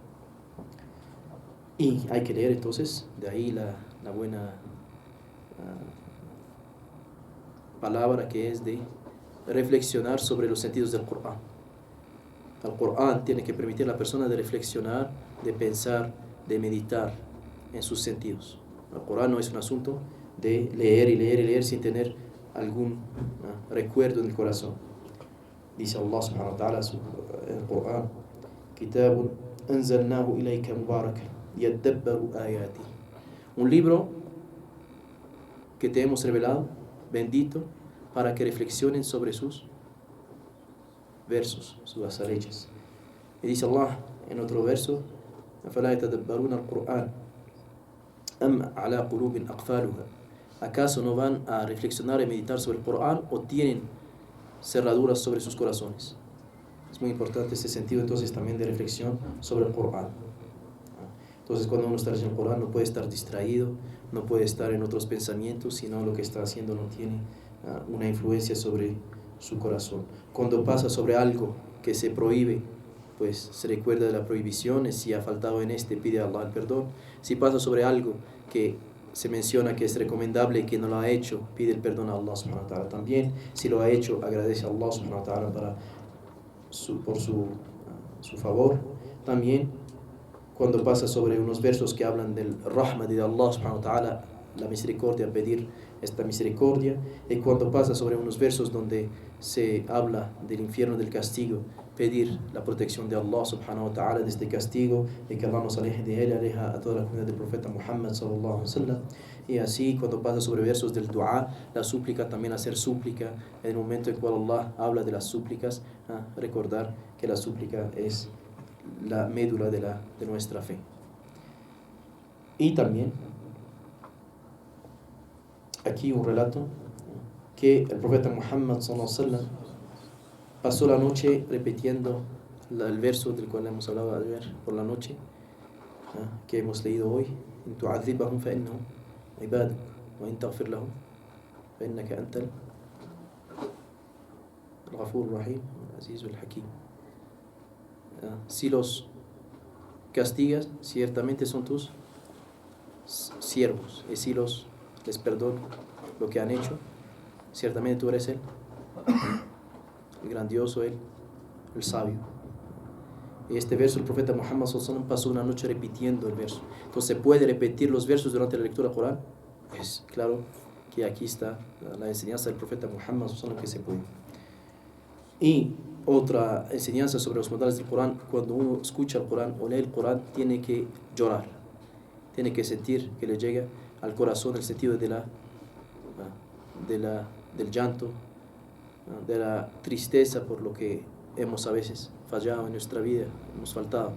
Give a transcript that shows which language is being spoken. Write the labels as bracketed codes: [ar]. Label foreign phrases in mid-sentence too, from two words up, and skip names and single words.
[es] Y hay que leer entonces, de ahí la buena palabra que es de reflexionar sobre los sentidos del Corán. El Corán tiene que permitir a la persona de reflexionar, de pensar, de meditar en sus sentidos. El Corán no es un asunto de leer y leer y leer sin tener algún recuerdo en el corazón. Dice Allah [ar] سبحانه وتعالى [es] en el Corán: [ar] كتاب أنزلناه إليك مباركا ليدبروا آيات. [es] Un libro que te hemos revelado, bendito, para que reflexionen sobre sus versos, sus leyes. Y dice Allah en otro verso: [ar] أَفَلَا يَتَدَبَّرُونَ الْقُرْآنَ أَمْ عَلَى قُلُوبٍ أَقْفَالُهَا. [es] ¿Acaso no van a reflexionar y meditar sobre el Corán, o tienen cerraduras sobre sus corazones? Es muy importante ese sentido entonces también de reflexión sobre el Corán. Entonces cuando uno está leyendo el Corán no puede estar distraído, no puede estar en otros pensamientos, sino lo que está haciendo no tiene una influencia sobre su corazón. Cuando pasa sobre algo que se prohíbe, pues se recuerda de la prohibición, si ha faltado en pide a Allah el perdón. Si pasa sobre algo que se menciona que es recomendable y que no lo ha hecho, pide el perdón a Allah [ar] سبحانه وتعالى [es] también. Si lo ha hecho, agradece a Allah [ar] سبحانه وتعالى [es] por su favor. También cuando pasa sobre unos versos que hablan del rahma de Allah [ar] سبحانه وتعالى, [es] la misericordia, pedir esta misericordia. Y cuando pasa sobre unos versos donde se habla del infierno, del castigo, pedir la protección de Allah [ar] سبحانه وتعالى [es] de este castigo, y que Allah nos aleje de él, aleja a toda la comunidad del profeta Muhammad [ar] صلى الله عليه وسلم. [es] Y así cuando pasa sobre versos del dua, la súplica, también hacer súplica en el momento en cual Allah habla de las súplicas, recordar que la súplica es la médula de nuestra fe. Y también aquí un relato que el profeta Muhammad [ar] صلى الله عليه وسلم [es] pasó la noche repitiendo el verso del cual hemos hablado ayer por la noche, que hemos leído hoy: [ar] إن تعذبهم فإنهم عبادك وإن تغفر لهم فإنك أنت الغفور الرحيم العزيز الحكيم. [es] Si los castigas, ciertamente son tus siervos, y si les perdono lo que han hecho, ciertamente tú eres el grandioso, el sabio. Y este verso el profeta Muhammad [ar] صلى الله عليه وسلم [es] pasó una noche repitiendo el verso. Entonces, ¿se puede repetir los versos durante la lectura del Corán? Pues claro que aquí está la enseñanza del profeta Muhammad [ar] صلى الله عليه وسلم, [es] que se puede. Y otra enseñanza sobre los modales del Corán: cuando uno escucha el Corán o lee el Corán, tiene que llorar, tiene que sentir que le llega al corazón el sentido del llanto, de la tristeza por lo que hemos a veces fallado en nuestra vida, hemos faltado.